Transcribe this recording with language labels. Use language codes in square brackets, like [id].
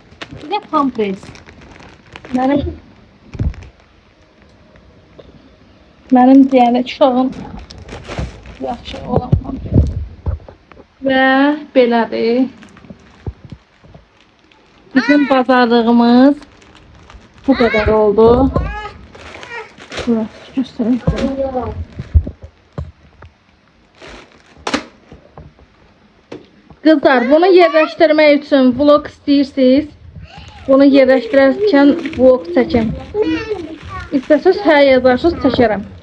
[az] Bir də pampres. Mənim deyənə uşağım yaxşı olan pampres. Və belədir. [tr] Bizim pazarlığımız bu kadar oldu. Burası göstereyim. Kızlar, bunu yerleştirmek için vlog istiyorsanız bunu yerleştirirken vlog çekin. [az] İstəsəz hər yazarsınız çəkərəm.